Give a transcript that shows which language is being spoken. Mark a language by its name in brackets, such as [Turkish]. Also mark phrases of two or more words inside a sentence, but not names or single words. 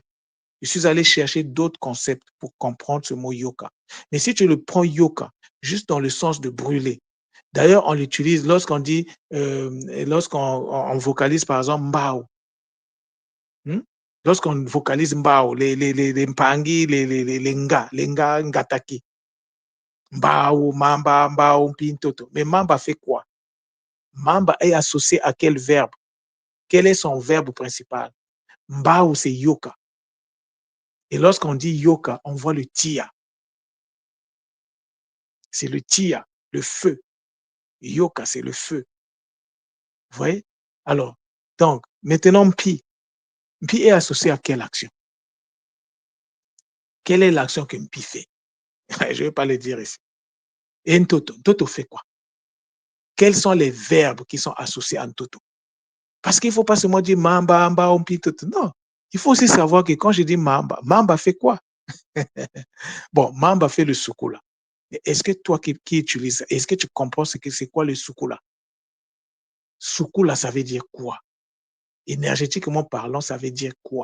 [French] Je suis allé chercher d'autres concepts pour comprendre ce mot yoga. Mais si tu le prends yoga, juste dans le sens de brûler, d'ailleurs, on l'utilise lorsqu'on dit, lorsqu'on vocalise par exemple mbao. Hmm? Lorsqu'on vocalise mbao, les mpangi, les nga, ngataki. [Kongo] Mbao, mamba, mbao, mpintoto. [French] Mais mamba fait quoi? Mamba est associé à quel verbe? Quel est son verbe principal? Mbao, c'est yoka. Et lorsqu'on dit yoka, on voit le tia. C'est le tia, le feu. Yoka, c'est le feu. Vous voyez? Alors, donc, maintenant, mpi. Mpi est associé à quelle action? Quelle est l'action que mpi fait? Je ne vais pas le dire ici. Et ntoto. Ntoto fait quoi? Quels sont les verbes qui sont associés à ntoto? Parce qu'il ne faut pas seulement dire [Kongo] mamba, mba, mpi, toto. [French] Non. Il faut aussi savoir que quand je dis mamba, mamba fait quoi? Bon, mamba fait le sukula. Est-ce que toi qui utilises, est-ce que tu comprends ce que c'est quoi le sukula? Sukula, ça veut dire quoi? Énergétiquement parlant, ça veut dire quoi?